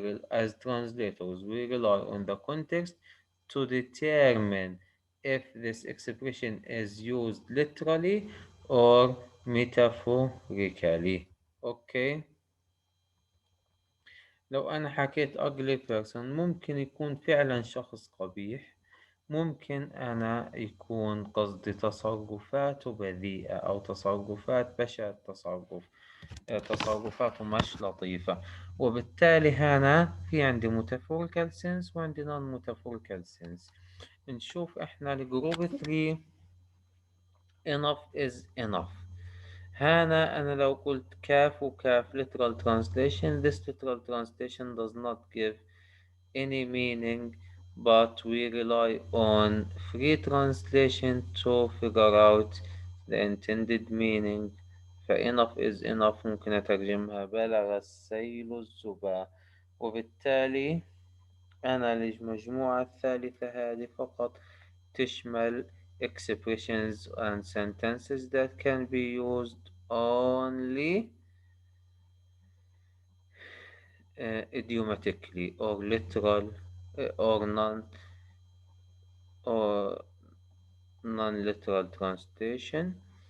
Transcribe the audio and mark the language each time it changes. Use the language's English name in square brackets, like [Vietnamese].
[English] As translators, we rely on the context to determine if this expression is used literally or metaphorically. Okay. [Arabic] لو أنا حكيت [English] ugly person [Arabic] ممكن يكون فعلا شخص قبيح، ممكن أنا يكون قصدي تصرفاته بذيئة أو تصرفات بشعة التصرف، تصرفاته مش لطيفة. وبالتالي هنا في عندي [English] metaphorical sense [Arabic] وعندي [English] non metaphorical sense. [Arabic] نشوف إحنا الجروب 3 [English] enough is enough. [Arabic] هنا أنا لو قلت كاف وكاف [English] literal translation, this literal translation does not give any meaning, but we rely on free translation to figure out the intended meaning. [Arabic] فإنف [English] is enough [Arabic] ممكن أترجمها بلغ السيل الزبا. وبالتالي أنا المجموعة الثالثة هذه فقط تشمل [English] expressions and sentences that can be used only idiomatically or literal or or non-literal translation.